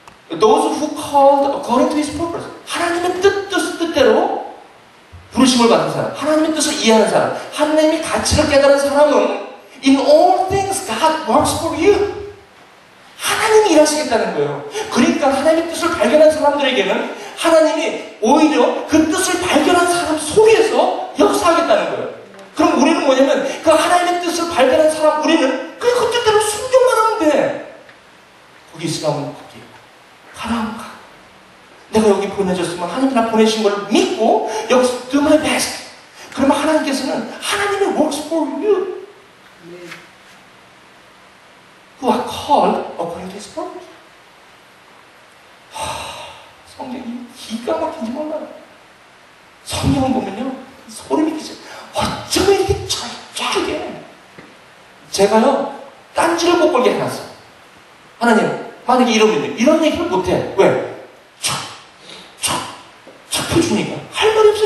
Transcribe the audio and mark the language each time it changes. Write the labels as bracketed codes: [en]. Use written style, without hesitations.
[en] Those who called according to his purpose. [ko] 하나님의 뜻대로 부르심을 받은 사람, 하나님의 뜻을 이해하는 사람, 하나님의 가치를 깨달은 사람은 [en] in all things God works for you. [ko] 하나님이 일하시겠다는 거예요. 그러니까 하나님의 뜻을 발견한 사람들에게는 하나님이 오히려 그 뜻을 발견한 사람 속에서 역사하겠다는 거예요. 그럼 우리는 뭐냐면 그 하나님의 뜻을 발견한 사람 우리는 그냥 그 뜻대로 순종만 하면 돼. 거기 있으면 거기 가라. 내가 여기 보내줬으면 하나님 나 보내신 걸 믿고 여기서 [en] do my best. [ko] 그러면 하나님께서는 하나님의 [en] works for you. who are called according to his purpose. [ko] 성경이 기가 막힌지 몰라요. 성경을 보면요 소름이 끼쳐요. 어쩌면 이렇게 철저하게 제가요 딴지를 못 걸게 해놨어. 하나님 만약에 이런 얘기를 못해. 왜? 척 펴주니까 할 말이 없어.